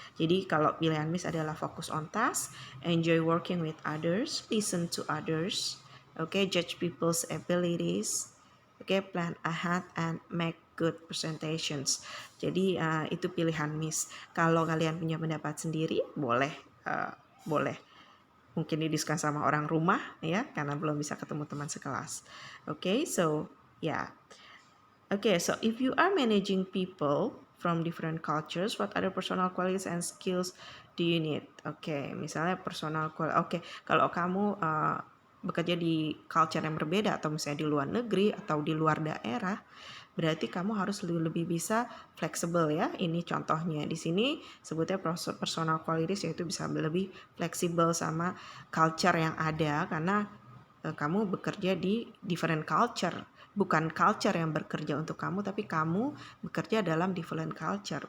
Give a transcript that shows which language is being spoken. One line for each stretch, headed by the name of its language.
Indonesian: Jadi kalau pilihan Miss adalah fokus
English: on task, enjoy working with others, listen to others, judge people's abilities, plan ahead and make good presentations.
Indonesian: Jadi itu pilihan Miss. Kalau kalian punya pendapat sendiri, boleh mungkin didiskusikan sama orang rumah ya, karena belum bisa ketemu teman sekelas.
English: So if you are managing people, from different cultures. What other personal qualities and skills do you need?
Indonesian: Oke, misalnya personal quality. Oke, kalau kamu bekerja di culture yang berbeda atau misalnya di luar negeri atau di luar daerah, berarti kamu harus lebih bisa fleksibel ya. Ini contohnya di sini sebutnya personal qualities, yaitu bisa lebih fleksibel sama culture yang ada, karena kamu bekerja di
English: different culture,
Indonesian: bukan culture yang bekerja untuk kamu, tapi kamu bekerja dalam different culture.